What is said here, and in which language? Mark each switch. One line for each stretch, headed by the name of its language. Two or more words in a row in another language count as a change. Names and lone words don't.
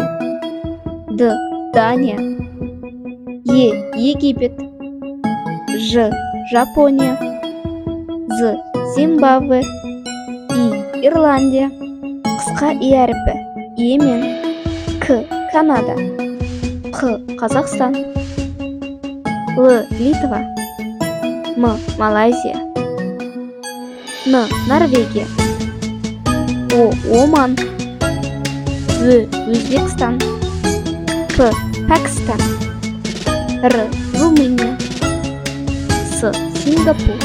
Kazakh: Д. Дания. Е. Египет. Ж. Жапония. З. Зимбабве. И. Ирландия. Қысқа и әріпі. Йемен. К. Канада. Қ. Қазақстан. Л. Литва. М. Малайзия. Н. Норвегия. О. Оман. В. Өзбекстан. П. Пәкістан. Р. Румыния. С. Сингапур.